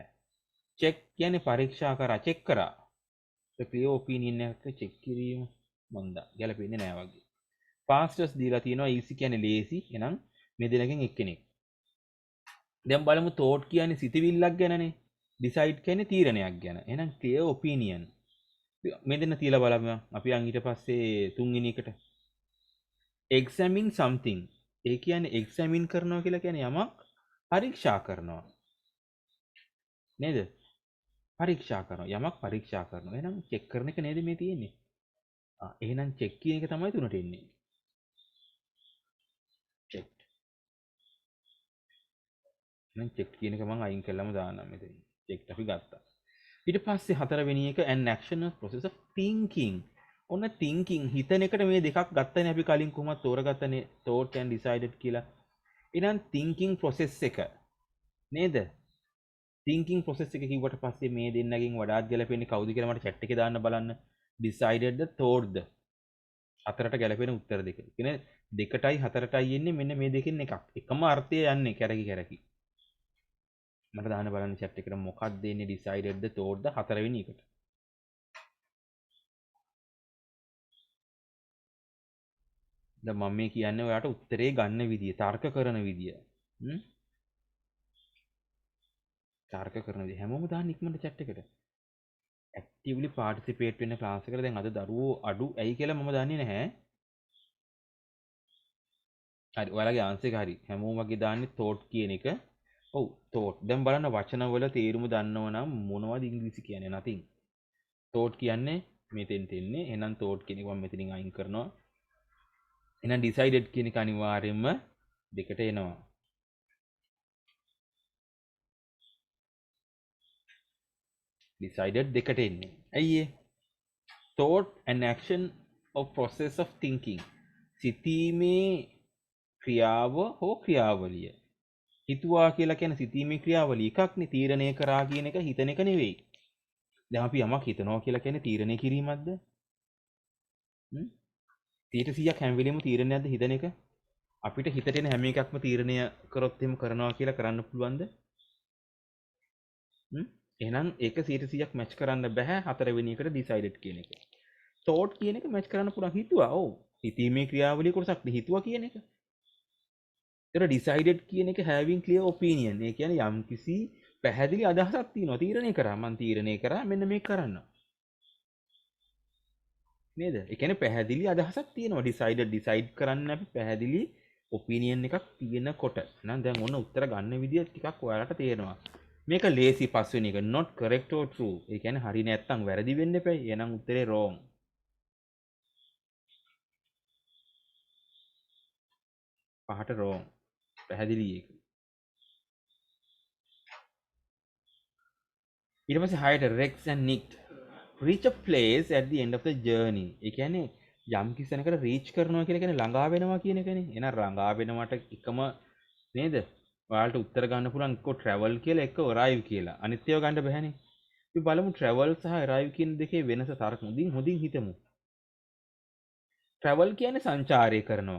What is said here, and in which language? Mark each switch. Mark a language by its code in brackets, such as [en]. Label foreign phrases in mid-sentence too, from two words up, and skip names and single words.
[si] check කියන්නේ පරීක්ෂා කරා check කරා. ඒ [en] clear opinion [si] එක check කිරීම මන්දා ගැලපෙන්නේ නෑ වගේ. fastest දීලා තියෙනවා easy කියන්නේ lazy. එහෙනම් මේ දෙනකින් එක්කෙනෙක්. දැන් බලමු thought කියන්නේ සිතවිල්ලක් ගැනනේ. decide කියන්නේ තීරණයක් ගැන. එහෙනම් [en] clear opinion. [si] මේ දෙන්න තියලා බලමු. අපි යන් ඊට පස්සේ තුන්වෙනි එකට. [en] examine something. [si] ඒ කියන්නේ examine කරනවා කියලා කියන්නේ යමක් පරීක්ෂා කරනවා. නේද? පරීක්ෂා කරනවා. යමක් පරීක්ෂා කරනවා. එහෙනම් check කරන එක නේද මේ තියෙන්නේ? එහෙනම් check කියන එක තමයි තුනට එන්නේ. check. එහෙනම් check කියන එක මම අයින් කළාම දාන්නම් මෙතන. check අපි ගත්තා. ඊට පස්සේ හතරවෙනි එක [en] an action process of thinking. [si] ඔන්න thinking හිතන එකට මේ දෙකක් ගත්තනේ අපි කලින් කොහොමද තෝරගත්තනේ [en] thought and decided [si] කියලා. එහෙනම් [en] thinking process [si] එක නේද? [en] thinking process [si] එක කිව්වට පස්සේ මේ දෙන්නගෙන් වඩාත් ගැලපෙන්නේ කවුද කියලා මට chat එකේ දාන්න බලන්න. decided ද thought ද? හතරට ගැලපෙන උත්තර දෙක. කියන්නේ දෙකටයි හතරටයි එන්නේ මෙන්න මේ දෙකෙන් එකක්. එකම අර්ථය යන්නේ කැරකි කැරකි. මට දාන්න බලන්න chat එකට මොකක්ද එන්නේ decided ද thought ද හතරවෙනි එකට. දැන් මම මේ කියන්නේ ඔයාට උත්තරේ ගන්න විදිය, තර්ක කරන විදිය. තර්ක කරන විදිය හැමෝම දාන්න ඉක්මනට chat එකට. [en] actively participate [si] වෙන්න ක්ලාස් එකට දැන් අද දරුවෝ අඩු ඇයි කියලා මම දන්නේ නැහැ. හරි ඔයාලගේ ආන්සර් එක හරි. හැමෝම වගේ දාන්නේ thought කියන එක. ඔව් thought. දැන් බලන්න වචන වල තේරුම දන්නව නම් මොනවද ඉංග්‍රීසි කියන්නේ nothing. thought කියන්නේ මෙතෙන්ට එන්නේ. එහෙනම් thought කියන එක මම මෙතනින් අයින් කරනවා. එහෙනම් decided කියන එක අනිවාර්යයෙන්ම දෙකට එනවා. decided දෙකට එන්නේ. ඇයි ඒ? [en] thought and action of process of thinking. [si] සිතීමේ ක්‍රියාව හෝ ක්‍රියාවලිය. හිතුවා කියලා කියන්නේ සිතීමේ ක්‍රියාවලිය එකක්නේ. තීරණය කරා කියන එක හිතන එක නෙවෙයි. දැන් අපි යමක් හිතනවා කියලා කියන්නේ තීරණය කිරීමක්ද? 100% හැම වෙලෙම තීරණයක්ද හිතන එක? අපිට හිතට එන හැම එකක්ම තීරණය කරොත් එහෙම කරනවා කියලා කරන්න පුළුවන්ද? එහෙනම් ඒක 100% මැච් කරන්න බෑ හතරවෙනි එකට decided කියන එක. thought කියන එක මැච් කරන්න පුළුවන් හිතුවා. ඔව්. හිතීමේ ක්‍රියාවලිය කොටසක් හිතුවා කියන එක. ඒතර decided කියන එක [en] having clear opinion. [si] ඒ කියන්නේ යම්කිසි පැහැදිලි අදහසක් තියෙනවා. තීරණය කරා මං තීරණය කරා මෙන්න මේක කරන්න. නේද? ඒ කියන්නේ පැහැදිලි අදහසක් තියෙනවා. [en] decided decide [si] කරන්න අපි පැහැදිලි opinion එකක් තියෙනකොට. එහෙනම් දැන් ඔන්න උත්තර ගන්න විදිය ටිකක් ඔයාලට තේරෙනවා. මේක lazy පස්වෙනි එක [en] not correct or true. [si] ඒ කියන්නේ හරි නැත්තම් වැරදි වෙන්න එපයි. එහෙනම් උත්තරේ wrong. පහට wrong. පැහැදිලි ඒක. ඊට පස්සේ 6ට [en] Rex and Nick reach a place at the end of the journey. [si] ඒ කියන්නේ යම් කිසි තැනකට reach කරනවා කියලා කියන්නේ ළඟා වෙනවා කියන එකනේ. එහෙනම් ළඟා වෙනවට එකම නේද? ඔයාලට උත්තර ගන්න පුළුවන් එක්ක travel කියලා එක්ක arrive කියලා. අනිත් ඒවා ගන්න බෑනේ. අපි බලමු travel සහ arrive කියන දෙකේ වෙනස තරක හොඳින් හිතමු. travel කියන්නේ සංචාරය කරනවා.